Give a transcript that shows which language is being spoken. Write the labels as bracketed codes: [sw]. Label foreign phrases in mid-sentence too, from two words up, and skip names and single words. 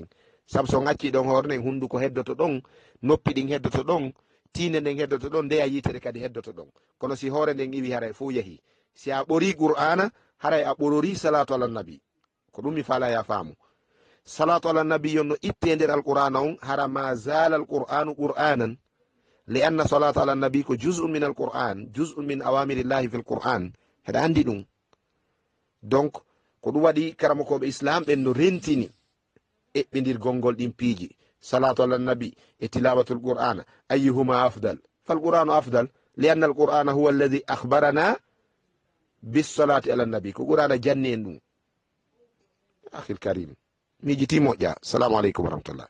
[ff] sabu so gacci ɗon hoore nden hunduko heddoto ɗon noppi ɗin heddoto ɗon tinde nden heddoto ɗon ndeya yitere kadi heddoto ɗon kono si hoore nden iwi haray fo yahi si a ɓori qur'ana haray a ɓorori [ar] صلاة على النبي [ff] ko ɗum mi faala ya faamu [ar] صلاة على النبي [ff] yon no itte nder [ar] alqur'ana [ff] on hara [ar] ما زال القرآن قرآنا لأن الصلاة على النبي ko جزء من القرآن جزء من أوامر الله في القرآن [ff] heɗa andi ɗum donc ko ɗum waɗi karamokoɓe islam ɓen no rentini eɓɓidirgol ngol ɗin piiji [ar] صلاة على النبي e تلاوة القرآن أيهما أفضل فالقرآن أفضل لأن القرآن هو الذي أخبرنا بالصلاة على النبي [ff] ko qur'ana janni en ɗum [ar] أخي الكريم [ff] miijiti moƴƴa [ar] السلام عليكم ورحمة الله